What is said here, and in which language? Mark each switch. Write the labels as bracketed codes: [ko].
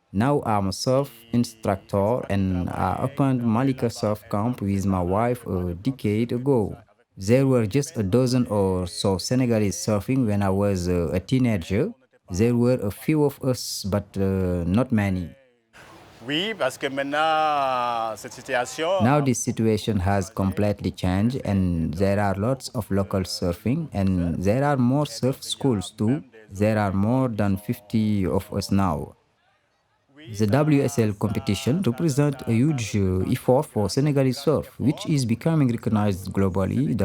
[en] Now I'm a surf instructor and I opened Malika Surf Camp with my wife a decade ago. There were just a dozen or so Senegalese surfing when I was a teenager. There were a few of us, but not many. [fr] Oui, parce que maintenant, cette situation... [en] Now this situation has completely changed and there are lots of local surfing and there are more surf schools too. There are more than 50 of us now. The WSL competition represents a huge effort for Senegalese surf, which is becoming recognized globally.